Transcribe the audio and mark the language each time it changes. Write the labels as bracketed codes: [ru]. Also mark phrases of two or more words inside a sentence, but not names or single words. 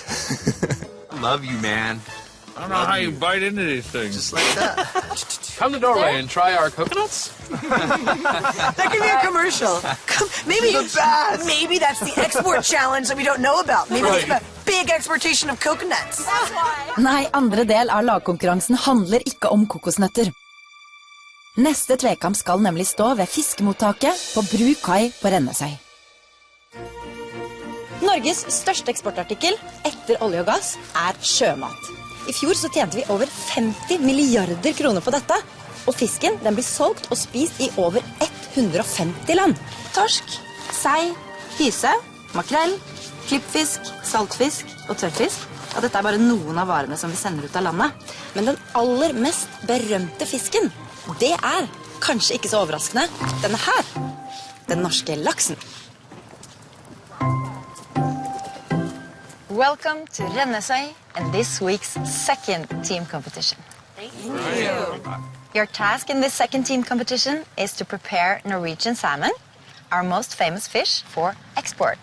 [en] I love you, man. I don't know how you bite into these things. Just like that. Come to Norway and try our coconuts. That could be a commercial. Maybe that's the export challenge that we don't know about. Maybe they have a big exportation of coconuts. [no] Nei, andre del av lagkonkurransen handler ikke om kokosnøtter. Neste tvekamp skal nemlig stå ved fiskemottaket på Bru kai på Rennesøy. Norges største eksportartikkel etter olje og gass er sjømat. I fjor så tjente vi over 50 milliarder kroner på dette, og fisken den blir solgt og spist i over 150 land. Torsk, sei, hyse, makrell, klippfisk, saltfisk og tørrfisk Ja, dette er bare noen av varene som vi sender ut av landet. Men den aller mest berømte fisken, det er, kanskje ikke så overraskende, denne her. Den norske laksen. [en] Welcome to Rennesøy and this week's second team competition. Thank you. Your task in this second team competition is to prepare Norwegian salmon, our most famous fish, for export.